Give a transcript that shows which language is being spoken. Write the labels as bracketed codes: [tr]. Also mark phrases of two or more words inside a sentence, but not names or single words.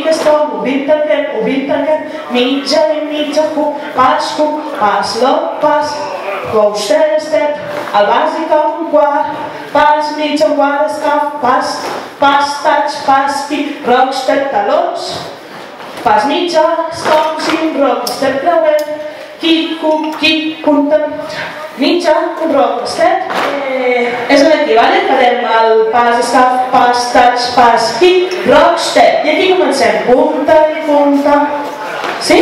[ca] stop, obrim, tanquem, mitja i mitja, hook, pas, lock, pas, [en] coaster, step, [ca] el bàsic a un quart, pas, mitja, un quart, escap, pas, touch, pas, [en] kick, rock, step, [ca] talons, pas mitja, stops i un [en] rock, step, [ca] creuem, [en] kick, hook, kick, [ca] punta, mitja, un [en] rock, step, [ca] és aquí, vale? Farem el pas, escap, pas, touch, pas, [en] kick, rock, step, [ca] i aquí comencem, punta i punta, sí?